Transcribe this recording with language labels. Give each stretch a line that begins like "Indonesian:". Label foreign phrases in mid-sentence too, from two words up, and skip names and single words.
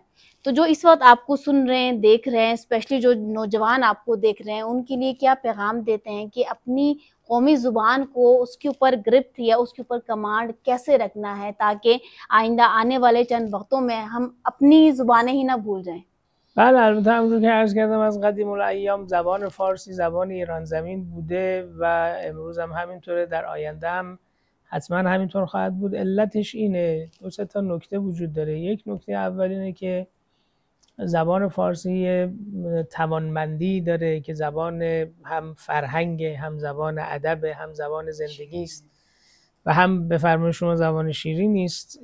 Urdu: تو جو اس وقت آپ کو سن رہے ہیں، دیکھ رہے ہیں، اسپیشلی جو نوجوان آپ کو دیکھ رہے ہیں، ان کے لیے کیا پیغام دیتے ہیں کہ اپنی قومی زبان کو اس کے اوپر گرفت یا اس کے اوپر کمانڈ کیسے رکھنا ہے تاکہ آئندہ آنے والے چند وقتوں میں ہم اپنی زبانیں ہی نہ بھول جائیں؟
Persian: بله، البته همونطور که عرض کردم از قدیم الایام زبان فارسی زبان ایران زمین بوده و امروز هم همینطوره، در آینده هم حتما همینطور خواهد بود. علتش اینه، دو سه تا نکته وجود داره. یک نکته اول اینه که زبان فارسی توانمندی داره که زبان هم فرهنگ، هم زبان ادب، هم زبان زندگی است و هم به فرمان شما زبان شیرین نیست.